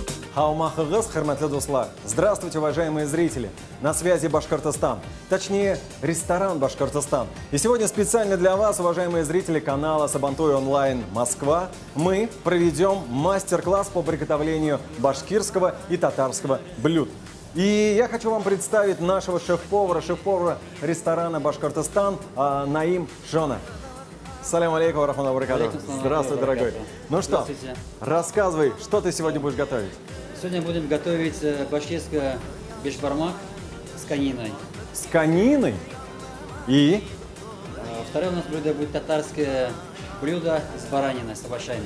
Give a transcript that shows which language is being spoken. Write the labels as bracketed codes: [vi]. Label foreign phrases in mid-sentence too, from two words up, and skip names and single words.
[ba] Хаумахыгыз, хөрмәтле дуслар. [ru] Здравствуйте, уважаемые зрители. На связи Башкортостан. Точнее, ресторан Башкортостан. И сегодня специально для вас, уважаемые зрители канала Сабантуй онлайн Москва, мы проведем мастер-класс по приготовлению башкирского и татарского блюд. И я хочу вам представить нашего шеф-повара ресторана Башкортостан Наим Жона. [ar] سلام عليكم، رحمة بركاته. [ru] Здравствуй, дорогой. Ну что, рассказывай, что ты сегодня будешь готовить? Сегодня будем готовить башкирское бешбармак с кониной. С кониной? И? Второе у нас блюдо будет татарское блюдо с бараниной, с овощами.